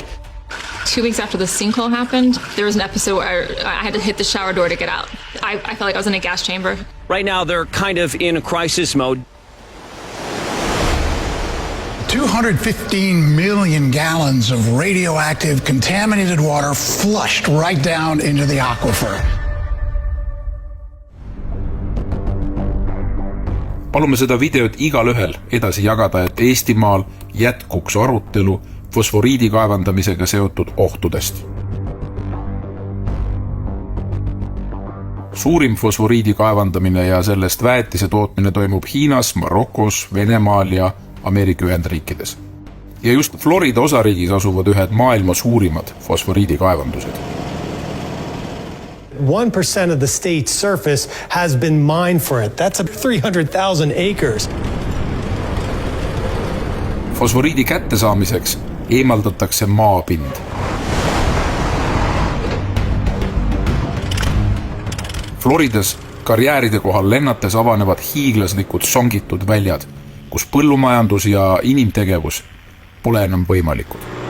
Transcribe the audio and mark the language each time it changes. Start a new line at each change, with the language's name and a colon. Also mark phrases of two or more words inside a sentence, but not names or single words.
English: 2 weeks after the sinkhole happened, there was an episode where I had to hit the shower door to get out. I felt like I was in a gas chamber. Right now, they're kind of in a crisis mode. 215 million gallons of radioactive contaminated water flushed right down into the aquifer.
Estonian: Palume seda videot igal ühel edasi jagada, et Eestimaal jätkuks arutelu fosforiidi kaevandamisega seotud ohtudest. Suurim fosforiidi kaevandamine ja sellest väetise tootmine toimub Hiinas, Marokos, Venemaal ja Ameerika Ühendriikides. Ja just Florida osariigis asuvad ühed maailma suurimad fosforiidi kaevandused.
English: 1% of the state's surface has been mined for it. That's 300,000 acres.
Estonian: Fosforiidi kättesaamiseks eemaldatakse maapind. Floridas karjääride kohal lennates avanevad hiiglaslikud songitud väljad, kus põllumajandus ja inimtegevus pole enam võimalikud.